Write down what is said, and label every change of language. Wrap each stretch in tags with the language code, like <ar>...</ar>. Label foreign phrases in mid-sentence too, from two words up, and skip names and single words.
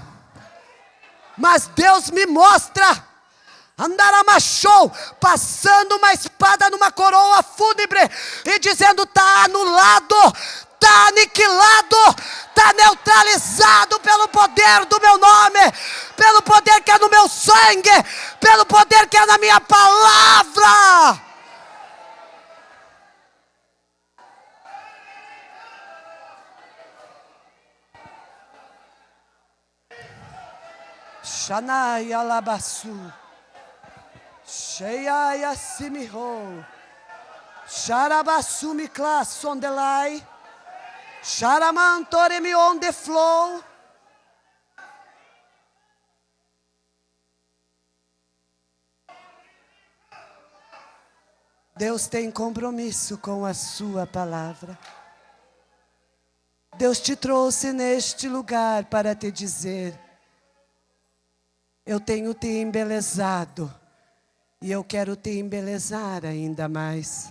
<pt>Mas Deus me mostra, andaramachou, passando uma espada numa coroa fúnebre e dizendo: está anulado, está aniquilado, está neutralizado pelo poder do meu nome, pelo poder que é no meu sangue, pelo poder que é na minha palavra. Shanai alabasu, Sheiai asimiho, Sharabasu mikla sondelai, Sharamantore mi on the flow. Deus tem compromisso com a sua palavra. Deus te trouxe neste lugar para te dizer: eu tenho te embelezado e eu quero te embelezar ainda mais.</pt>